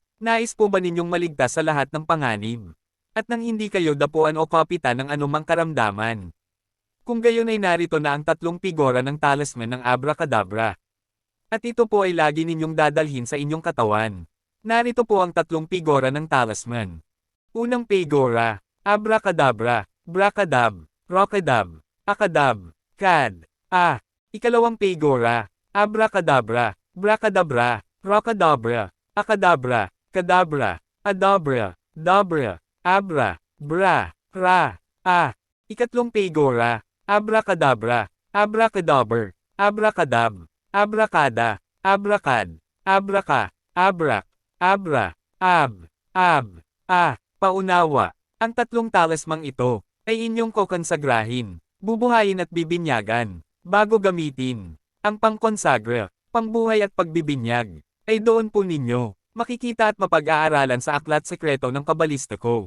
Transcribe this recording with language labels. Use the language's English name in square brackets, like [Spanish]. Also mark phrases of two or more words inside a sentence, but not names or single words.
[Filipino] Nais po ba ninyong maligtas sa lahat ng panganib? At nang hindi kayo dapuan o kapitan ng anumang karamdaman. Kung gayon ay narito na ang tatlong figura ng talisman ng abracadabra. At ito po ay lagi ninyong dadalhin sa inyong katawan. Narito po ang tatlong figura ng talisman. Unang figura, abracadabra, bracadab, rocadab, akadab, kad, a. Ikalawang figura, abracadabra, bracadabra, rocadabra, akadabra, kadabra, adabra, dabra, abra, bra, ra, a. Ikatlong figura, abracadabra, abracadaber, abracadab, abracada, abracad, abraca, abrak, abra, ab, a. Paunawa. Ang tatlong talismang ito ay inyong kokonsagrahin, bubuhayin at bibinyagan, bago gamitin. Ang pangkonsagra, pambuhay at pagbibinyag, ay doon po ninyo makikita at mapag-aaralan sa aklat sekreto ng kabalistiko.